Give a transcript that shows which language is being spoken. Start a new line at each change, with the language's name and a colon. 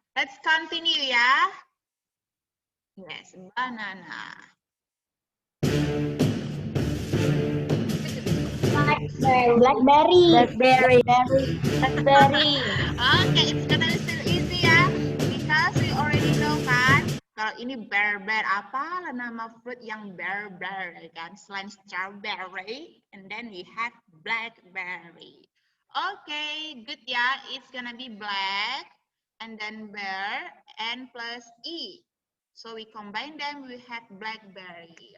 English: Let's continue ya. Yes, banana. Blackberry. Blackberry. Blackberry. Okay, it's gonna be still easy ya. Because we already know kan.
Indonesian: Kalau ini bear apa nama fruit yang bear kan? Selain
English: strawberry, and then we have blackberry. Okay, good ya. It's gonna be black, and then bear, and plus E. So we combine them, we have blackberry.